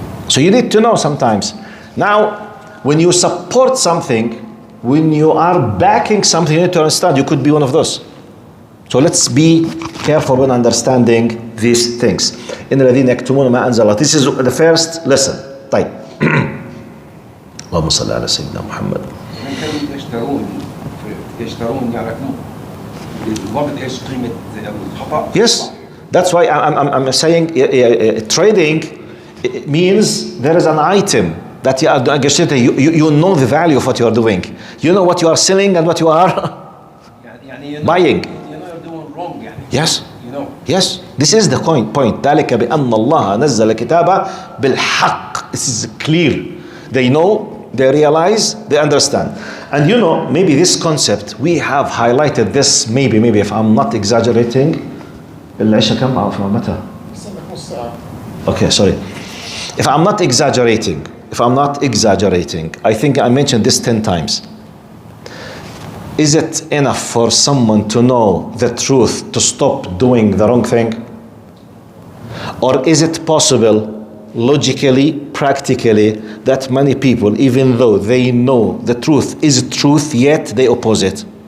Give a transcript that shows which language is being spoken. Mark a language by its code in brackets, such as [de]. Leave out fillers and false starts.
[en] So you need to know sometimes. Now, when you support something, when you are backing something, you need to understand you could be one of those. So let's be careful when understanding these things. [ar] إن الذين يكتمون ما أنزل الله. [en] This is the first lesson. طيب. [ar] اللهم صل على سيدنا محمد. من كانوا يشترون يعرفون بالضبط ايش قيمة الخطأ. [en] Yes, that's why I'm saying trading means there is an item that you are negotiating. You know the value of what you are doing. You know what you are selling and what you are buying. You know you're doing wrong يعني. Yes. You know. Yes, this is the point. [ar] ذلك بأن الله نزل كتابه بالحق. [en] This is clear. They know, they realize, they understand. And you know, maybe this concept, we have highlighted this, maybe if I'm not exaggerating. [ar] العشاء كم أو متى؟ [en] Okay, sorry. If I'm not exaggerating, I think I mentioned this 10 times. Is it enough for someone to know the truth to stop doing the wrong thing? Or is it possible, logically, practically, that many people, even though they know the truth is truth, yet they oppose it?